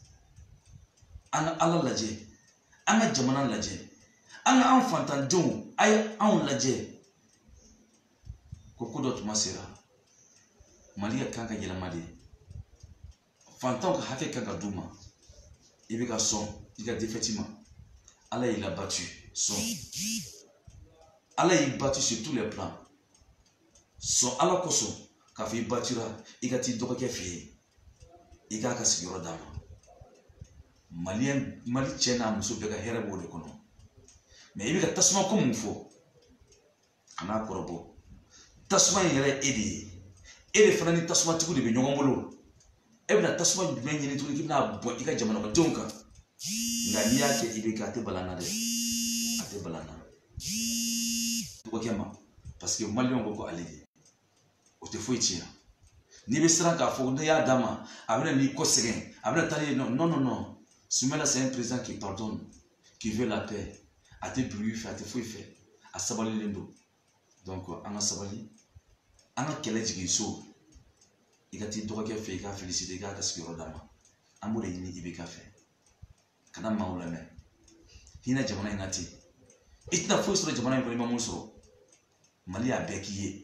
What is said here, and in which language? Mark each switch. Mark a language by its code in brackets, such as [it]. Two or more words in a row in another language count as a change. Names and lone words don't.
[bm] an ka Ala lajɛ an ka jamana lajɛ an ka an fantandenw a ye anw lajɛ ko ko dɔ tuma sera Mali ka kan ka yɛlɛma de fantanw ka hakɛ kan ka d'u ma i bɛ ka sɔn i ka défaite ma Ala y'i battu sɔn Ala y'i battu [fr] sur tous les plans [bm] sɔn Ala kosɔn k'a fɔ i battura i ka t'i dɔgɔkɛ fɛ yen i k'a ka sigiyɔrɔ d'a ma Mali cɛ n'a muso bɛɛ ka hɛrɛ b'o de kɔnɔ mais i bɛ ka tasuma ko mun fɔ a n'a kɔrɔbɔ tasuma in yɛrɛ e de ye e de fana ni tasumatigiw de bɛ ɲɔgɔn bolo e bɛna tasuma jumɛn ɲini tuguni k'i bɛna bɔn i ka jamanadenw kan nka n'i y'a kɛ IBK a tɛ balan na dɛ a tɛ balan na dɔgɔkɛ ma [fr] parce que [bm] Maliens ko ko ale de o tɛ foyi tiɲɛ n'i bɛ siran k'a fɔ n'i y'a d'a ma a bɛna n'i kɔ sɛgɛn a bɛna taa n'i ye [fr] non Soumaïla c'est un président qui pardonne qui veut la paix [bm] a tɛ bruit fɛ a tɛ foyi fɛ a sabalilen don donc an ka sabali an ka kɛlɛ jigin so i ka t'i dɔgɔkɛ fɛ i k'a féliciter i k'a ka sigiyɔrɔ d'a ma an b'o de ɲini IBK fɛ kana maaw lamɛn hinɛ jamana in na ten i tɛna foyi sɔrɔ jamana in kɔnɔ i ma mun sɔrɔ Mali y'a bɛɛ k'i ye